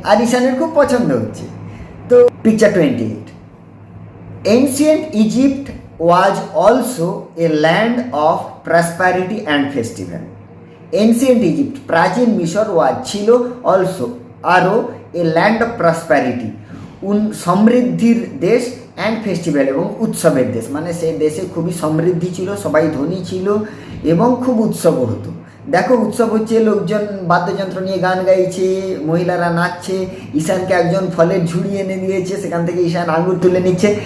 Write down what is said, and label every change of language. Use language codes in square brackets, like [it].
[bn] আর ঈশানের খুব পছন্দ হচ্ছে। তো picture 28, ancient Egypt [en] was also a land of prosperity and festival. [bn] Ancient Egypt, প্রাচীন মিশর ছিল [en] also [bn] আরও [en] a land of prosperity, [bn] সমৃদ্ধির দেশ, [en] and festival [bn] এবং উৎসবের দেশ। মানে সেই দেশে খুবই সমৃদ্ধি ছিল, সবাই ধনী ছিল এবং খুব উৎসবও হতো। দেখো উৎসব হচ্ছে, লোকজন বাদ্যযন্ত্র নিয়ে গান গাইছে, মহিলারা নাচছে, ঈশানকে একজন ফলের ঝুড়ি এনে দিয়েছে, সেখান থেকে ঈশান আঙুর তুলে নিচ্ছে।